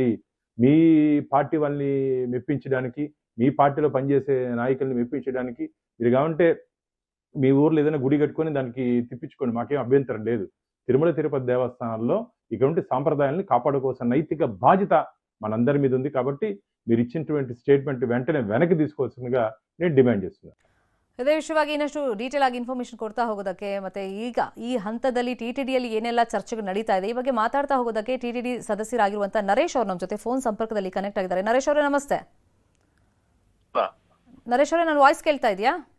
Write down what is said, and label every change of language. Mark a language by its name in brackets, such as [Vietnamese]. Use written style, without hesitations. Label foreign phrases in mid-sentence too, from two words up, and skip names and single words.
[Telugu] మీ పార్టీ వాళ్ళని మెప్పించడానికి, మీ పార్టీలో పనిచేసే నాయకుల్ని మెప్పించడానికి మీరు కావంటే మీ ఊర్లో ఏదైనా గుడి కట్టుకొని దానికి తిప్పించుకోండి, మాకేం అభ్యంతరం లేదు. తిరుమల తిరుపతి దేవస్థానాల్లో ఇటువంటి సాంప్రదాయాల్ని కాపాడుకోవాల్సిన నైతిక బాధ్యత మనందరి మీద ఉంది. కాబట్టి మీరు ఇచ్చినటువంటి స్టేట్మెంట్ వెంటనే వెనక్కి తీసుకోవాల్సిందిగా నేను డిమాండ్ చేస్తున్నాను. [Kannada] ಇದೇ ವಿಷಯವಾಗಿ ಇನ್ನಷ್ಟು ಡೀಟೇಲ್ ಆಗಿ ಇನ್ಫಾರ್ಮೇಶನ್ ಕೊಡ್ತಾ ಹೋಗೋದಕ್ಕೆ, ಮತ್ತೆ ಈಗ ಈ ಹಂತದಲ್ಲಿ ಟಿಟಿಡಿಯಲ್ಲಿ ಏನೆಲ್ಲ ಚರ್ಚೆಗಳು ನಡೀತಾ ಇದೆ ಈ ಬಗ್ಗೆ ಮಾತಾಡ್ತಾ ಹೋಗೋದಕ್ಕೆ ಟಿಟಿಡಿ ಸದಸ್ಯರಾಗಿರುವಂತಹ ನರೇಶ್ ಅವರು ನಮ್ಮ ಜೊತೆ ಫೋನ್ ಸಂಪರ್ಕದಲ್ಲಿ ಕನೆಕ್ಟ್ ಆಗಿದ್ದಾರೆ. ನರೇಶ್ ಅವರೇ ನಮಸ್ತೆ. ನರೇಶ್ ಅವರೇ, ನನ್ನ ವಾಯ್ಸ್ ಕೇಳ್ತಾ ಇದೆಯಾ?